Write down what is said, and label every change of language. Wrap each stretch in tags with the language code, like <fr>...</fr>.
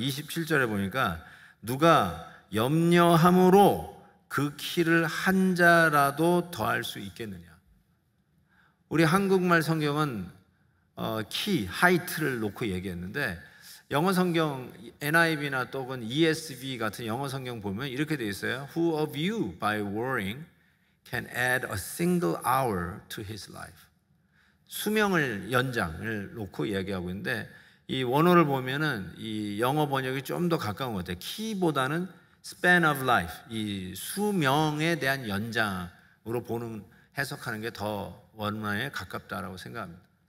<ko>27절에 보니까 누가 염려함으로 그 키를 한 자라도 더할 수 있겠느냐. 우리 한국말 성경은 키, 하이트를 놓고 얘기했는데, 영어 성경 NIV나 또는 ESV 같은 영어 성경 보면 이렇게 되어 있어요.</ko> <en>Who of you by worrying can add a single hour to his life.</en> <ko>수명을 연장을 놓고 얘기하고 있는데, 이 원어를 보면은 이 영어 번역이 좀 더 가까운 것 같아요. 키보다는</ko> <en>span of life,</en> <ko>이 수명에 대한 연장으로 보는, 해석하는 게 더 원어에 가깝다라고 생각합니다.</ko>